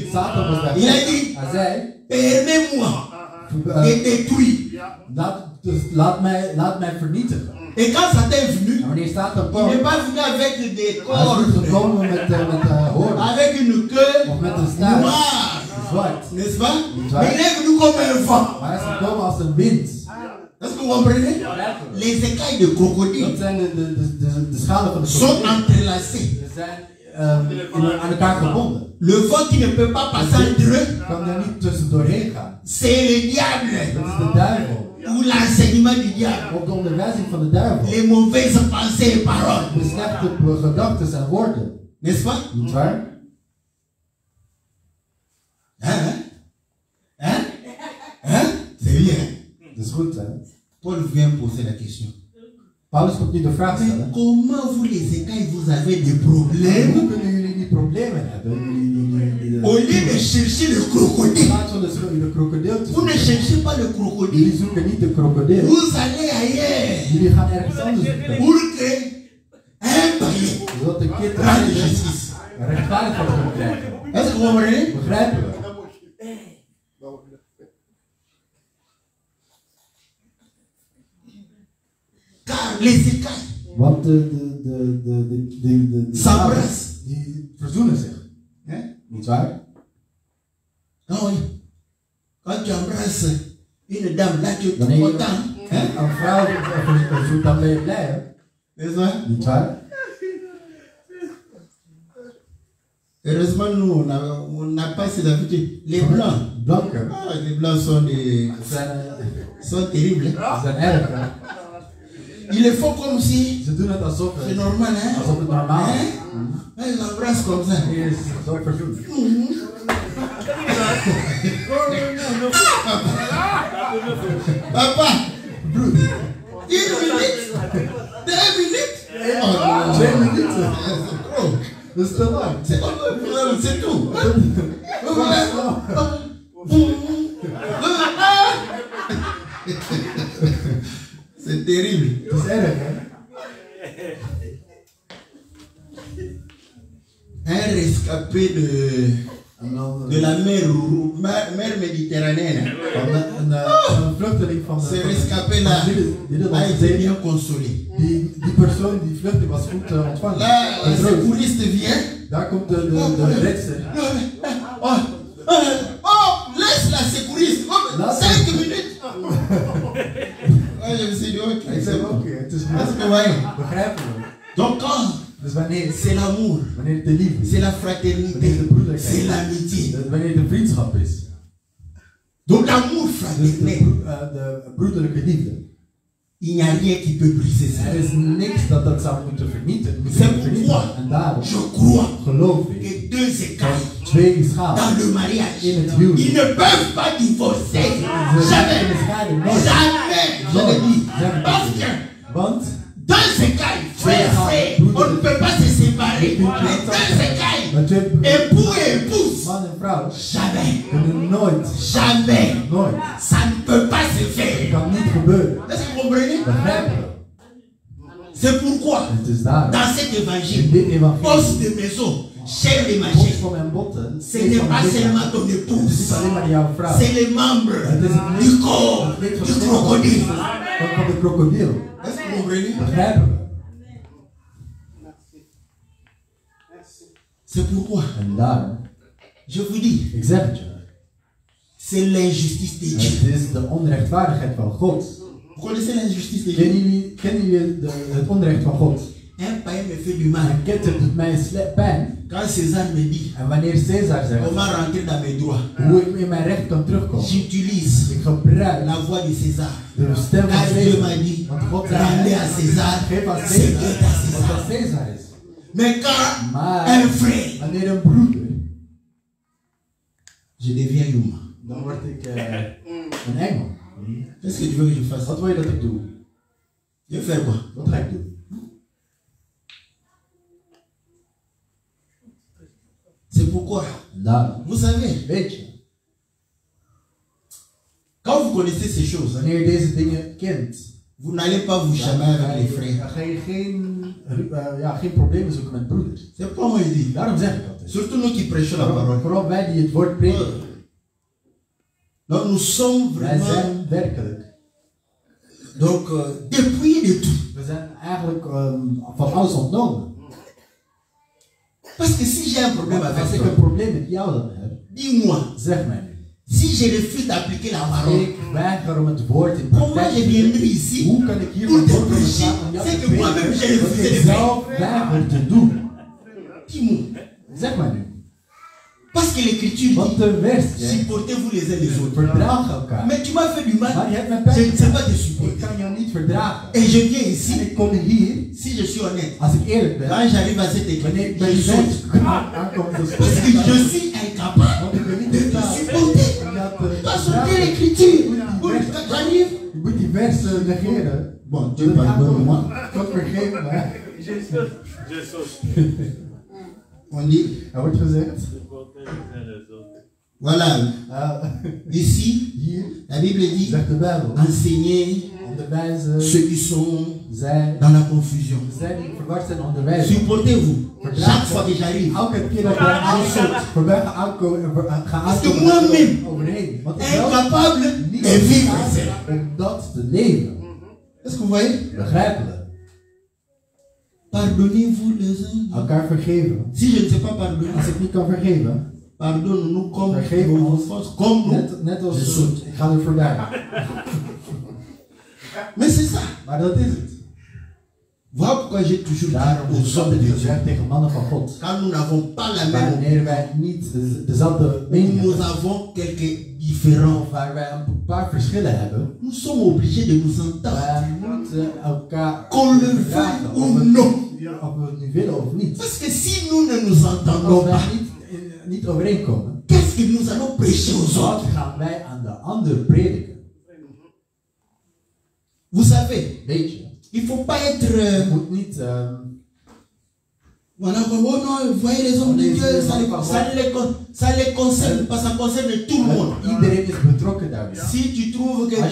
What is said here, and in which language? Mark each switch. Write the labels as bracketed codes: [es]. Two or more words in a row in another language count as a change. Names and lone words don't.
[nl] Satan was bij [fr] Il a [nl] God. [fr] dit, [nl] Hij zei, [fr] permets-moi de détruire. [nl] laat mij vernietigen. [fr] Et quand Satan est venu, [nl] En wanneer Satan [fr] il [nl] kwam, [fr] n'est pas venu avec des [nl] hij is niet [fr] cordes, [nl] gekomen met hoorn [fr] avec une queue [nl] of met een staart, [fr] noire, [nl] zwart. [fr] n'est-ce pas? Ouais. Mais il est venu comme un vent. [nl] Maar hij is gekomen als een wind. [fr] Est-ce que vous comprenez? Les écailles de crocodile [nl] Dat zijn de schalen van de [fr] sont [nl] krokodil. [fr] entrelacées. [nl] Ze zijn aan elkaar verbonden. [fr] Le vent qui ne peut pas passer entre eux, [nl] Kan er niet tussen doorheen gaan. [fr] c'est le diable. [nl] Dat is de duivel. [fr] Ou l'enseignement du diable. [nl] Op de onderwijzing van de duivel. [fr] Les mauvaises pensées et paroles. [nl] De slechte gedachten en woorden. [fr] N'est-ce pas? [nl] Niet waar? [fr] Hein? Hein? Hein? C'est bien. [nl] Dat is goed, hè? [fr] Paul vient poser la question. [nl] Paulus komt nu de vraag [fr] Mais [nl] stellen. [fr] comment vous les écailles, vous avez des [nl] Hoe [fr] problèmes? [nl] kunnen jullie die problemen hebben? [fr] Au lieu de chercher le [nl] In [fr] crocodile, [nl] plaats van de krokodil te [fr] vous ne [nl] zoeken. [fr] cherchez pas le crocodile. [nl] Jullie zoeken niet de krokodil. [fr] Vous allez ailleurs. [nl] Jullie gaan ergens anders zoeken. [fr] Pour que un païen [nl] Zodat de kind [fr] rende justice. [nl] rechtvaardigheid kan krijgen. [fr] Est-ce que vous comprenez? [nl] Begrijpen we? [fr] Car les écailles [nl] Want de [fr] s'embrassent. [nl] die verzoenen zich. [fr] Hein? [nl] Niet waar? [fr] Ah oui. Quand tu embrasses une dame, là tu es [nl] Wanneer je [fr] content. Hein? [nl] een vrouw verzoent, dan ben je blij, hè? [fr] N'est-ce pas? [nl] Niet waar? [fr] Heureusement, nous, on n'a pas cette habitude. Les blancs. [nl] Blanken. [fr] Ah, les blancs sont sont terribles. [nl] Ze zijn erg, hè? [fr] Ils le font comme si [nl] Ze doen het alsof [fr] c'est normal, hein? [nl] alsof het normaal is. [fr] Ils l'embrassent comme ça. [nl] Hier is het zo verzoend. [fr] Papa, une minute, 2 minutes. Oh, [nl] 2 minuten. [fr] c'est trop. [nl] Dat is te lang. [fr] C'est tout. C'est terrible. [nl] Dat is erg, hè? [fr] Un rescapé [nl] En dan [fr] de la mer Méditerranéenne. [nl] een vluchteling van [fr] Ce [nl] de [fr] rescapé-là a été [nl] die [fr] bien consolé. [nl] persoon, die vluchteling was goed ontvangen. [fr] Là, la secouriste vient. [nl] Daar komt de redster. [fr] Oh, laisse la secouriste. Oh, 5 minutes. Je me suis dit, ok. [nl] Ik zei, oké, het is [fr] Est-ce que [nl] goed. [fr] ouais. [nl] Begrijpen we. [fr] Donc, quand [nl] Dus wanneer [fr] c'est l'amour, [nl] het de liefde [fr] c'est [nl] is, [fr] la [nl] wanneer [fr] fraternité, [nl] de broederlijkheid [fr] c'est [nl] is, [fr] l'amitié. [nl] wanneer de vriendschap is, [fr] Donc l'amour [nl] Dus [fr] fraternel, [nl] de broederlijke liefde. [fr] il n'y a rien qui peut briser ça. [nl] Er is niks dat zou moeten vernietigen. [fr] C'est pourquoi [nl] En daarom [fr] je crois [nl] geloof ik [fr] que deux écailles [nl] twee schalen [fr] dans le mariage, [nl] in het huwelijk. [fr] ils ne peuvent pas divorcer. Jamais. Jamais. Je le dis. Parce que [nl] Want [fr] deux écailles, frère, frère, on ne peut pas se séparer. Mais deux écailles, époux et épouse, [nl] man en vrouw [fr] jamais. [nl] kunnen nooit, [fr] Jamais. [nl] nooit. [fr] Ça ne peut pas se [nl] Het [fr] faire. [nl] kan niet gebeuren. [fr] Est-ce que vous comprenez? [nl] Begrijpen we? [fr] C'est pourquoi, [nl] Het is daar. [fr] dans cet [nl] In [fr] évangile, [nl] dit evangelie, [fr] os de maison, chair de ma [nl] bot [fr] chair, [nl] van mijn botten, [fr] ce n'est pas seulement ton [nl] het is niet [fr] épouse, [nl] alleen maar jouw vrouw. [fr] c'est les membres [nl] Het is het [fr] du corps [nl] lid [fr] du crocodile. [nl] van de krokodil. [fr] Est-ce que vous comprenez? [nl] Begrijpen we? [fr] C'est pourquoi, [nl] En daarom, [fr] je vous dis, [nl] ik zeg het je, [fr] c'est l'injustice de Dieu. [nl] het is de onrechtvaardigheid van God. [fr] Vous connaissez l'injustice de Dieu? [nl] Kennen jullie het onrecht van God? [fr] Un païen me fait du mal. [nl] Een ketter doet mij pijn. [fr] Quand César me dit, [nl] En wanneer Caesar zegt [fr] comment rentrer dans mes droits, [nl] hoe ik in mijn recht kan terugkomen, [fr] j'utilise [nl] ik gebruik [fr] la voix de César. [nl] de stem van [fr] Car Dieu m'a [nl] Caesar. [fr] dit, [nl] Want God [fr] rendez à [nl] zei, [fr] César [nl] geef aan [fr] ce qui est à [nl] Caesar wat [fr] César. [nl] aan Caesar is. [fr] Mais quand [nl] Maar [fr] un frère, [nl] wanneer een broeder, [fr] je deviens humain. [nl] dan word ik een engel. [fr] Qu'est-ce que tu veux que je fasse? [nl] Wat wil je dat ik doe? [fr] Je vais faire quoi? [nl] Wat ga ik doen? [fr] C'est pourquoi, [nl] Daarom, [fr] vous savez, [nl] weet je, [fr] quand vous connaissez ces choses, [nl] wanneer je deze dingen kent, [fr] vous n'allez pas vous chamer avec les frères. [nl] dan ga je geen problemen zoeken met broeders. [fr] C'est pas moi je dis. [nl] Daarom zeg ik altijd. [fr] Surtout nous qui prêchons la parole. [nl] Vooral wij die het woord prediken. [fr] Donc nous sommes [nl] Wij [fr] vraiment, [nl] zijn werkelijk. [fr] donc dépouillés de tout. [nl] We zijn eigenlijk van alles ontnomen. [fr] Parce que si j'ai un problème [nl] Als [fr] avec [nl] ik [fr] toi, [nl] een probleem met jou dan heb, [fr] dis-moi, [nl] zeg mij nu. [fr] si je refuse d'appliquer la parole, [nl] Ik weiger om het woord in [fr] comment [nl] praktijk [fr] je [nl] te [fr] viendrai [nl] brengen. [fr] ici [nl] Hoe kan ik hier [fr] pour [nl] van te worden [fr] prêcher [nl] staan om jou [fr] c'est [nl] te [fr] que moi-même j'ai [nl] prediken? Wat [fr] refusé de [nl] ik [fr] faire? [nl] zelf weiger te doen. [fr] Dis-moi. [nl] Zeg maar nu. [fr] Parce que l'écriture [nl] Want [fr] dit, [nl] de wet zegt, [fr] supportez-vous les uns les autres. [nl] verdraag elkaar. [fr] Mais tu m'as fait du [nl] Maar [fr] mal, [nl] je hebt mij [fr] je [nl] pijn [fr] ne sais pas [nl] gedaan. [fr] te [nl] Ik [fr] supporter. [nl] kan jou niet verdragen. [fr] Et je viens [nl] En [fr] ici, [nl] ik kom hier, [fr] si je suis honnête, [nl] als ik eerlijk ben, [fr] quand j'arrive à cette [nl] wanneer [fr] écriture, [nl] ik bij [fr] je [nl] die [fr] saute. [nl] wet aankom te [fr] Parce que je [nl] spreken, [fr] suis incapable [nl] want ik ben niet [fr] de [nl] in [fr] te [nl] staat [fr] supporter. [nl] om jou te [fr] Pas sauter [nl] verdragen. [fr] l'écriture. Quand j'arrive, [nl] Je moet die vers negeren. [fr] bon, [nl] Dat [fr] Dieu [nl] het [fr] pardonne [nl] aankomt. [fr] moi. [nl] God vergeef me. [fr] On dit, [nl] Er wordt gezegd, [fr] voilà, ici, [nl] hier [fr] la Bible dit, [nl] zegt de Bijbel, [fr] enseignez [nl] onderwijzen [fr] ceux qui sont [nl] zij, [fr] dans la confusion. [nl] die verward zijn onderwijzen. [fr] Supportez-vous. Chaque fois que j'arrive, [nl] Elke keer dat ik voorbij ga aankomen, [fr] Parce que moi-même, [nl] overheen. Want ik ben [fr] incapable [nl] niet [fr] de vivre ça. [nl] om dat te leven. [fr] Est-ce que vous voyez? [nl] Begrijpen we? [fr] Pardonnez-vous les uns. [nl] Elkaar vergeven. [fr] Si je ne sais pas pardonner, [nl] Als ik niet kan vergeven, [fr] pardonne-nous comme [nl] vergeef [fr] nos [nl] ons, [fr] offenses, comme nous. [nl] net als [fr] Je saute. [nl] ik ga er voorbij. [fr] Mais c'est ça. [nl] Maar dat is het. [fr] Voilà pourquoi j'ai toujours [nl] Daarom [fr] dit [nl] is [fr] aux [nl] het [fr] hommes de [nl] altijd [fr] Dieu, [nl] gezegd tegen mannen van God. [fr] quand nous n'avons pas la même opinion, [nl] Wanneer wij niet dezelfde mening [fr] nous [nl] hebben, [fr] avons quelques différents, [nl] of waar wij een paar verschillen hebben, [fr] nous sommes obligés de nous entendre. [nl] wij moeten elkaar [fr] Qu'on le [nl] vragen [fr] veuille [nl] of [fr] ou [nl] we- [fr] non. [nl] of we het nu willen of niet. [fr] Parce que si nous ne nous entendons [nl] Als wij [fr] pas, [nl] niet overeenkomen, [fr] qu'est-ce que nous allons prêcher aux [nl] wat [fr] autres? [nl] gaan wij aan de ander prediken? [fr] Vous savez, [nl] Weet je, [fr] il ne faut pas être... [nl] je moet niet [fr] voilà, comme, oh non, vous voyez les hommes de Dieu, ça les concerne, parce que ça concerne tout le monde. [nl] iedereen is betrokken daarbij. [fr] Si tu trouves que